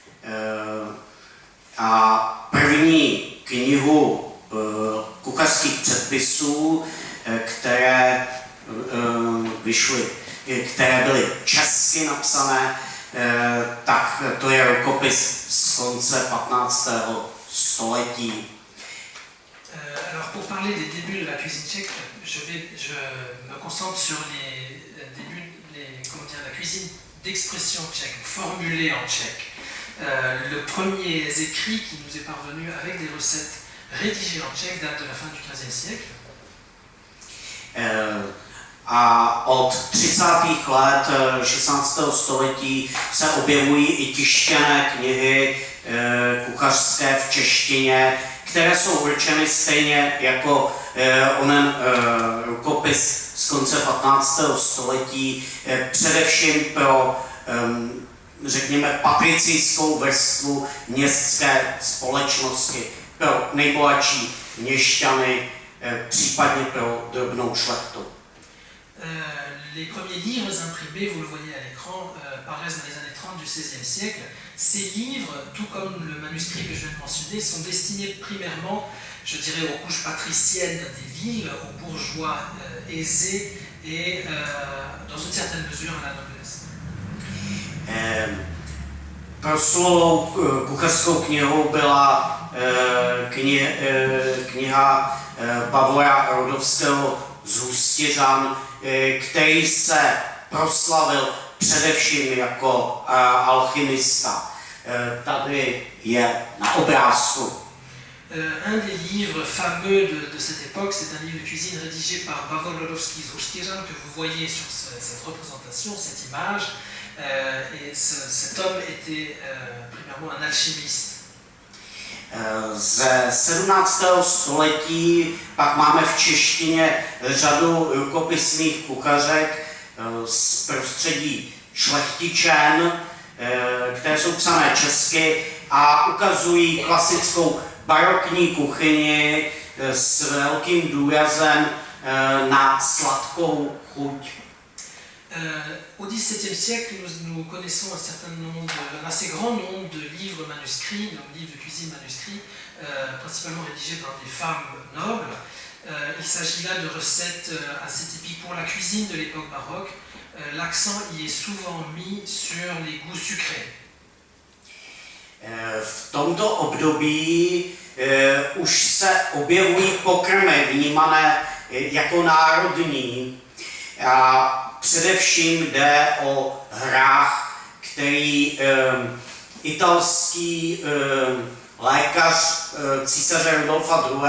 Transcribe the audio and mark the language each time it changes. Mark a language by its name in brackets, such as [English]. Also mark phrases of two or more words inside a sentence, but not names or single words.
[Czech] A první knihu kuchařských předpisů, které vyšly, které byly česky napsané, tak to je rukopis z konce 15. století. [French] Alors pour parler des débuts de la cuisine tchèque, je me concentre sur les débuts, la cuisine d'expression tchèque, formulée en tchèque. Le premier écrit qui nous est parvenu avec des recettes rédigées en tchèque date de la fin du XVe siècle. [Czech] A od 30. let 16. století se objevují i tištěné knihy kuchařské v češtině, které jsou určeny stejně jako onen rukopis z konce 15. století, především pro, řekněme, patricijskou vrstvu městské společnosti, pro nejbohatší měšťany, případně pro drobnou šlechtu. [French] Les premiers livres imprimés, vous le voyez à l'écran, paraissent dans les années 30 du XVIe siècle. Ces livres, tout comme le manuscrit que je viens de mentionner, sont destinés primairement, je dirais, aux couches patriciennes des villes, aux bourgeois aisés et, dans une certaine mesure, à la noblesse. [Czech] Proslulou kuchařskou knihou byla kniha Pavla Rodovského z Hustěřan, který se proslavil především jako alchymista. Tady je na obrázku. [French] Un des livres fameux de cette époque, c'est un livre de cuisine rédigé par Pavol Rodovský z Hustěřan que vous voyez sur cette représentation, cette image. Et cet homme était primairement un alchimiste. [Czech] Ze 17. století pak máme v češtině řadu rukopisných kuchařek z prostředí šlechtičen, které jsou psané česky a ukazují klasickou barokní kuchyni s velkým důrazem na sladkou chuť. [French] Au XVIIe siècle, nous connaissons un assez grand nombre de livres manuscrits, donc livres de cuisine manuscrits, principalement rédigés par des femmes nobles. Il s'agit là de recettes assez typiques pour la cuisine de l'époque baroque. L'accent y est souvent mis sur les goûts sucrés. [Czech] V tomto období už se objevují pokrmy vnímané jako národní. A především jde o hrách, který italský lékař císaře Rudolfa II.